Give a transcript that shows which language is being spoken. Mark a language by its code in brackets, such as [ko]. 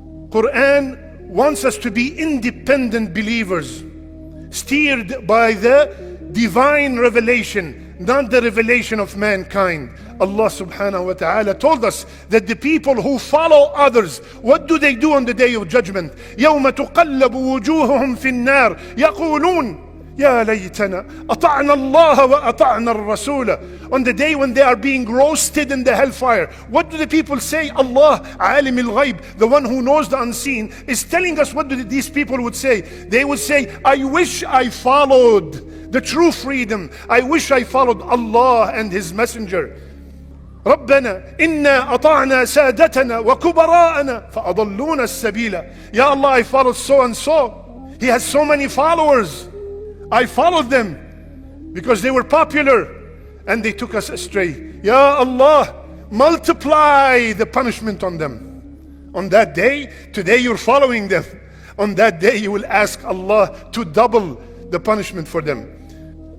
[en] Quran wants us to be independent believers, steered by the divine revelation, not the revelation of mankind. Allah subhanahu wa ta'ala told us that the people who follow others, what do they do on the day of judgment? [ar] يَوْمَ تُقَلَّبُ وُجُوهُهُمْ فِي النَّارِ يَقُولُونَ يا ليتنا أطعنا الله وأطعنا الرسول. [en] On the day when they are being roasted in the hellfire, what do the people say? Allah, alim al-ghayb, the one who knows the unseen, is telling us what these people would say. They would say, I wish I followed the true freedom. I wish I followed Allah and His Messenger. [ar] ربنا إنا أطعنا سادتنا وكبراءنا فأضلونا السبيل. [en] Ya Allah, I followed so and so. He has so many followers. I followed them because they were popular and they took us astray. Ya Allah, multiply the punishment on them. On that day, today you're following them. On that day you will ask Allah to double the punishment for them.